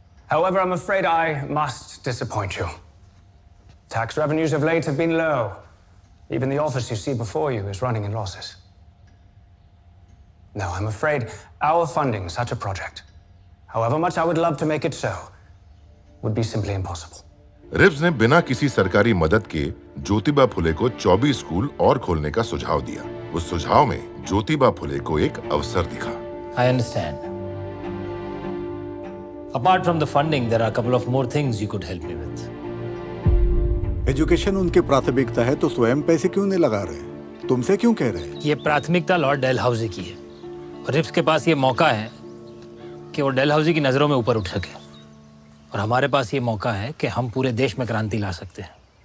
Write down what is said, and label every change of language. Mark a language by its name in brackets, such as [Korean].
[English] However, I'm afraid I must disappoint you. Tax revenues of late have been low. Even the office you see before you is running in losses. No, I'm afraid our funding such a project, however much I would love to make it so, would be simply impossible. [Hindi] रिव्स ने बिना किसी सरकारी मदद के ज्योतिबा फुले को 24 school और खोलने का सुझाव दिया। उस सुझाव में ज्योतिबा फुले को एक अवसर दिखा। [English] I understand. Apart from the funding, there are a couple of more things you could help me with. [Hindi] Education उनकी प्राथमिकता है तो स्वयं पैसे क्यों नहीं लगा रहे? तुमसे क्यों कह रहे? ये प्राथमिकता लॉर्ड डलहौजी की है, और रिव्स के पास ये मौका है कि वो डलहौजी की नजरों में ऊपर उठ सके, और हमारे पास ये मौका है कि हम पूरे देश में क्रांति ला सकते हैं।